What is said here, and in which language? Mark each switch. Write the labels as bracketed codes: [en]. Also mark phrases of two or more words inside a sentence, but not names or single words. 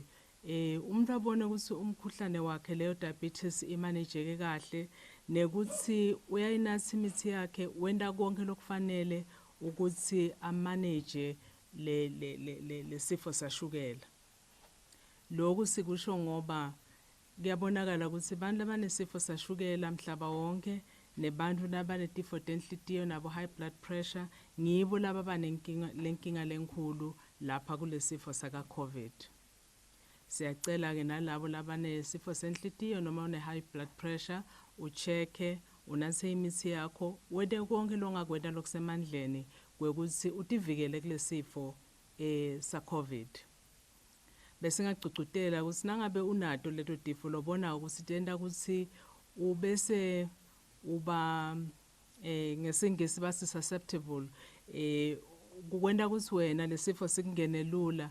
[ss] Umuntu abone ukuthi umkhuhlane wakhe leyo diabetes imanejeke kahle nekuthi uyayinatha imithi yakhe wenda konke lokufanele ukuthi amanage le sifo sashukela. Lokhu sikusho ngoba kuyabonakala ukuthi abantu abanesifo sashukela mhlaba wonke nebantu labanetifo tenhlitiyo nabo [en] high blood pressure [ss] ngibo laba banenkinga lenkulu lapha kulesifo saka COVID. Siyacela ke nalabo labanesifo senhlitiyo noma une [en] high blood pressure [ss] ucheke unathe imithi yakho wede konke longakwenda lokusemandleni kwekuthi utivikele kulesifo sa COVID. Bese ngagcugcutela ukuthi nangabe unato leto tifo lobona ukuthi tenda ukuthi ubese uba ngesingisi basi susceptible kukwenda ukuthi wena lesifo sikungene lula.